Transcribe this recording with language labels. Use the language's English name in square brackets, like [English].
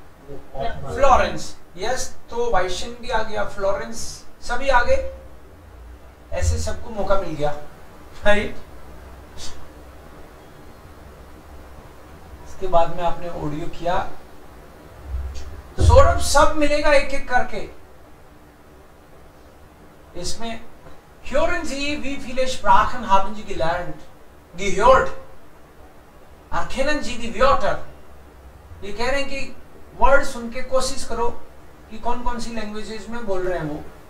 [Hindi] Florence, yes, तो वाइशन भी आ गया, फ्लोरेंस, सभी आ गए, ऐसे सबको मौका मिल गया, राइट। इसके बाद में आपने ऑडियो किया, सौरभ सब मिलेगा एक एक करके इसमें। [German] Hören Sie, wie viele Sprachen haben Sie gelernt, gehört, erkennen Sie die Wörter? [Hindi] ये कह रहे हैं कि वर्ड सुन के कोशिश करो कि कौन कौन सी लैंग्वेजेस में बोल रहे हैं वो।